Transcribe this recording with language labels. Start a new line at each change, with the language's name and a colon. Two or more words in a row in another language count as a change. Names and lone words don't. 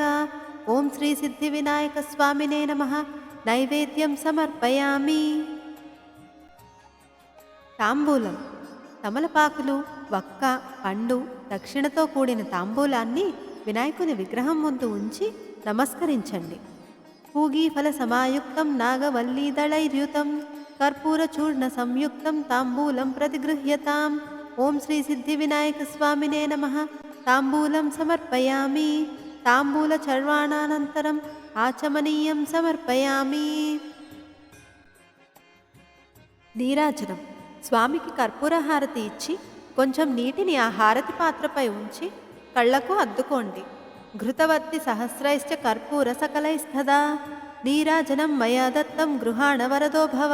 Sanskrit: ఓం శ్రీ సిద్ధివినాయక స్వామినే నమః. నైవేద్యం సమర్పయామి.
Telugu: తాంబూలం. తమలపాకులు, వక్క, పండు, దక్షిణతో కూడిన తాంబూలాన్ని వినాయకుని విగ్రహం ముందు ఉంచి నమస్కరించండి.
Sanskrit: पूगीफलसमायुक्तं नागवल्लीदलैर्युतं कर्पूरचूर्णसंयुक्तं ताम्बूलं प्रतिगृह्यताम्। ॐ श्रीसिद्धिविनायकस्वामिने नमः। ताम्बूलं समर्पयामि। ताम्बूलचर्वणानन्तरम् आचमनीयं समर्पयामि।
Telugu: నీరాజనం. స్వామికి కర్పూర హారతి ఇచ్చి కొంచెం నీటిని ఆ హారతి పాత్రపై ఉంచి కళ్ళకు అద్దుకోండి.
Sanskrit: ఘృతవర్తి సహస్రైశ్చ కర్పూర సకలైస్తదా నీరాజనం మయా దత్తం గృహాణ వరదో భవ.